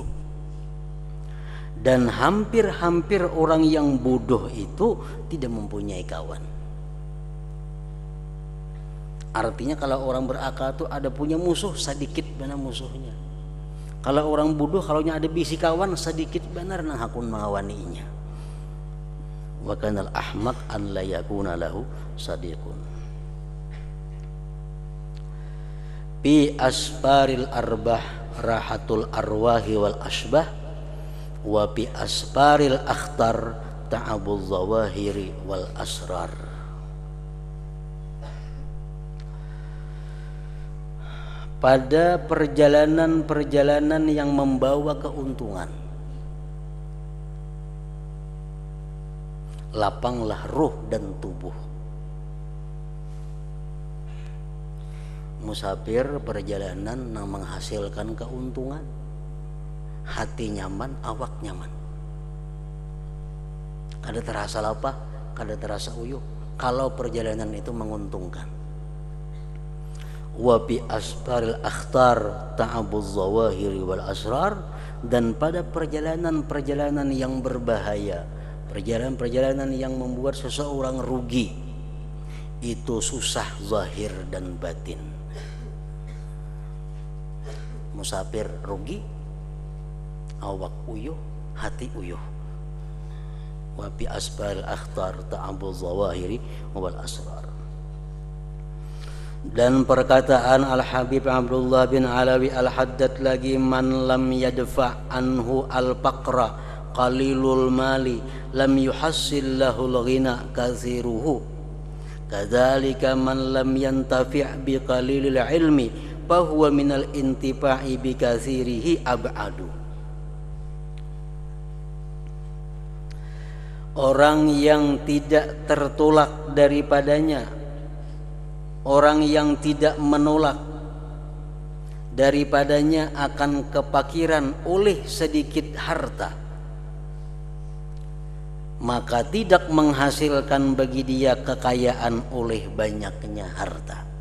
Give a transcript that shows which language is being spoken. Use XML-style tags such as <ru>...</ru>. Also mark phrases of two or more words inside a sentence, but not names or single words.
<id>Dan hampir-hampir orang yang bodoh itu tidak mempunyai kawan. Artinya kalau orang berakal itu ada punya musuh, sedikit benar musuhnya.</id> <bjn>Kalau orang bodoh, kalau ada bisi kawan, sedikit benar nang hakun mengawaninya.</bjn> <ar>وكان الأحمق أن لا يكون له صديق. بأسفار الأرباح راحة الأرواح والأشباح وبأسفار الأخطار تعب الظواهر والأسرار.</ar> <id>Pada perjalanan-perjalanan yang membawa keuntungan, lapanglah ruh dan tubuh. Musafir perjalanan yang menghasilkan keuntungan,</id> <bjn>hati nyaman, awak nyaman, kada terasa lapah, kada terasa uyuh kalau perjalanan itu menguntungkan.</bjn> <ar>وبأسفار الأخطار تعب الظواهر والأسرار.</ar> <id>Dan pada perjalanan-perjalanan yang berbahaya, perjalanan-perjalanan yang membuat seseorang rugi, itu susah zahir dan batin.</id> <bjn>Musafir rugi, awak uyuh, hati uyuh.</bjn> <ar>وبأسفار الأخطار تعب الظواهر والأسرار.</ar> <id>Dan perkataan Al-Habib Abdullah bin Alawi Al-Haddad lagi,</id> <ar>من لم يدفع عنه الفقر قليل المال لم يحصل له الغنى كثيره. كذلك من لم ينتفع بقليل العلم فهو من الانتفاع بكثيره أبعد.</ar> <id>Orang yang tidak tertolak daripadanya, orang yang tidak menolak daripadanya akan kepakiran oleh sedikit harta, maka tidak menghasilkan bagi dia kekayaan oleh banyaknya harta.</id>